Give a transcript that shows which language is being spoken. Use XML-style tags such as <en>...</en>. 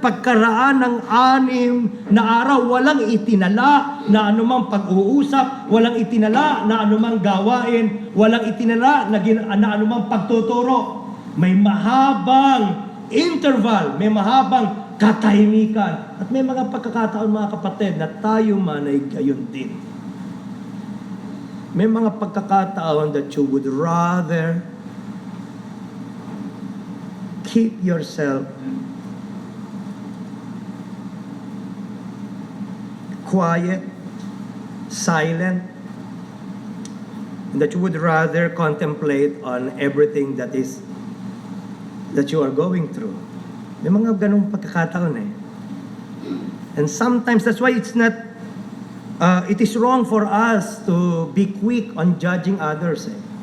<tl>Pagkaraan ng 6 na araw, walang itinala na anumang pag-uusap, walang itinala na anumang gawain, walang itinala na anumang pagtuturo. May mahabang interval, may mahabang katahimikan. At may mga pagkakataon, mga kapatid, na tayo man ay gayon din. May mga pagkakataon</tl> <en>that you would rather keep yourself quiet, silent, and that you would rather contemplate on everything that you are going through.</en> <tl>May mga ganong pagkakataon eh.</tl> <en>And sometimes that's why it is wrong for us to be quick on judging others eh.</en>